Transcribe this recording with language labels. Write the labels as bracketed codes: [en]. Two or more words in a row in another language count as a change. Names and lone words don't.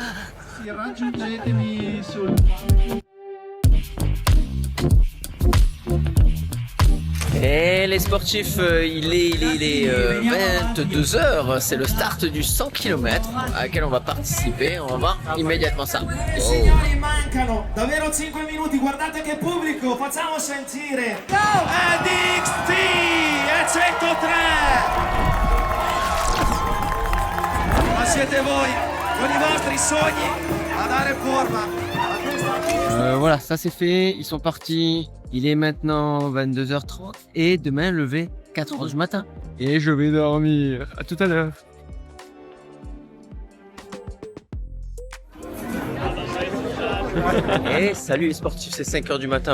[fr] Et les sportifs, il est 22h, c'est le start du 100 km à laquelle on va participer. On va voir immédiatement ça. [it] Signori, mancano davvero 5 minuti, guardate che pubblico, facciamo sentire DXT e 103. Ma siete voi con i vostri sogni a dare forma a questa. [fr] Voilà, ça c'est fait, ils sont partis. Il est maintenant 22h30 et demain lever 4h du matin. Et je vais dormir. À tout à l'heure. Et salut les sportifs, c'est 5h du matin.